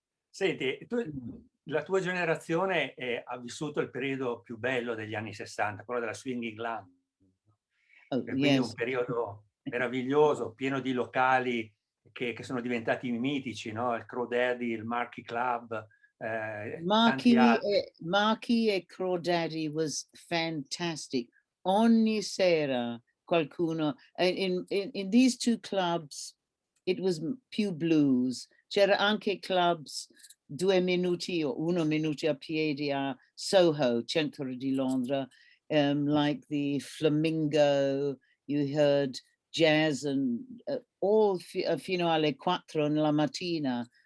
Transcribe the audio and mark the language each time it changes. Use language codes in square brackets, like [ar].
[it] Senti, la tua generazione ha vissuto il periodo più bello degli anni 60, quello della swinging glam. Oh, Quindi un [en] yes. [it] periodo meraviglioso, pieno di locali che sono diventati mitici, no? Il Crow Daddy, il Marquee Club, tanti altri. [en] Marky e Crow Daddy was fantastic. Ogni sera qualcuno, in these two clubs, it was più blues. [it] C'era anche clubs 2 minuti o 1 minuto a piedi a Soho, centro di Londra, like the Flamingo. [en] You heard jazz and all fino alle 4 nella mattina.